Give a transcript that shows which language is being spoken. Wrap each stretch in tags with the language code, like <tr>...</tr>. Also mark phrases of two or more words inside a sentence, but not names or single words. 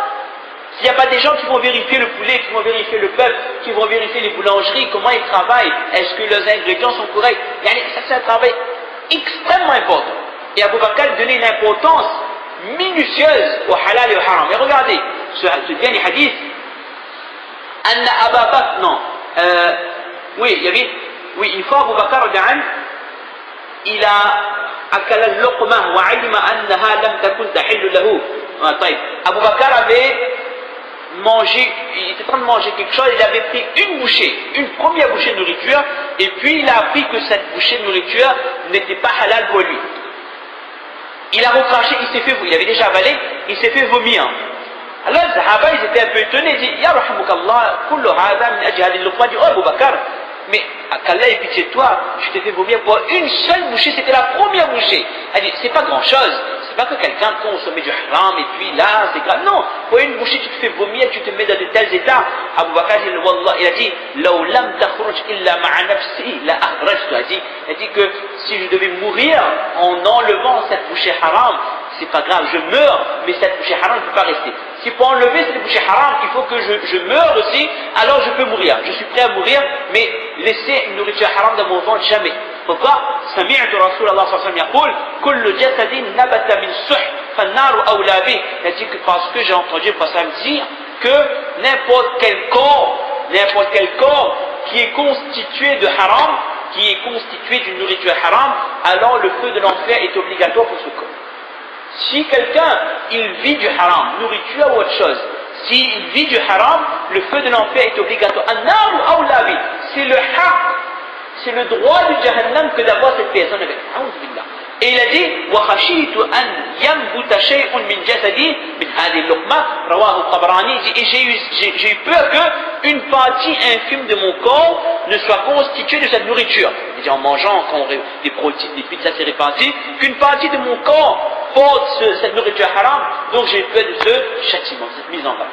<fr>S'il n'y a pas des gens qui vont vérifier le poulet, qui vont vérifier le bœuf, qui vont vérifier les boulangeries, comment ils travaillent, est-ce que leurs ingrédients sont corrects, ça c'est un travail extrêmement important. Et Abu Bakr donnait une importance minutieuse au halal et au haram. Et regardez, ce dernier hadith, Anna Aba Bakr, non. Une fois Abu Bakr il a</fr> <ar>أكل اللقمة وعلم أنها لم تكن تحل له.</ar> <fr>Abu Bakr avait mangé, il était en train de manger quelque chose, il avait pris une première bouchée de nourriture, et puis il a appris que cette bouchée de nourriture n'était pas halal pour lui. Il a recraché, il avait déjà avalé, il s'est fait vomir. Alors les Sahaba, ils étaient un peu étonnés, ils disent,</fr> <ar>يرحمك الله، كل هذا من أجل هذه اللقمة,</ar> <fr>dit, oh Abu Bakr, mais qu'Allah ait pitié de toi, je t'ai fait vomir pour une seule bouchée, c'était la première bouchée. Elle dit, c'est pas grand chose, c'est pas que quelqu'un consommait du haram et puis là, c'est grave. Non, pour une bouchée, tu te fais vomir, tu te mets dans de tels états. Abu Bakr, il a dit,</fr> <ar>لو لم تخرج إلا مع نفسي, لأخرجتُ.</ar> <fr>Il a dit que si je devais mourir en enlevant cette bouchée haram, c'est pas grave, je meurs, mais cette bouchée haram ne peut pas rester. Si pour enlever cette bouchée haram, il faut que je meure aussi, alors je peux mourir. Je suis prêt à mourir, mais laisser une nourriture haram dans mon ventre, jamais. Pourquoi?</fr> <ar>سمعت رسول الله صلى الله عليه وسلم يقول, كل جسد نبت من سحت فالنار أولى به.</ar> <fr>Il dit que parce que j'ai entendu le prophète dire que n'importe quel corps qui est constitué de haram, qui est constitué d'une nourriture haram, alors le feu de l'enfer est obligatoire pour ce corps. Si quelqu'un, il vit du haram, nourriture ou autre chose, s'il vit du haram, le feu de l'enfer est obligatoire. C'est le haq, c'est le droit du jahannam que d'avoir cette personne avec. Et il a dit,</fr> <ar>وَخَشِيتُ أَنْ يَنْبُتَ شَيْءٌ مِنْ جَسَدِي مِنْ هَذِهِ اللُّقْمَةِ رواه الطبراني.</ar> <fr>Et j'ai eu peur qu'une partie infime de mon corps ne soit constituée de cette nourriture. Il dit, en mangeant, quand des protéines, des pizzas, c'est réparti, qu'une partie de mon corps porte cette nourriture haram, donc j'ai peur de ce châtiment, cette mise en bas.</fr>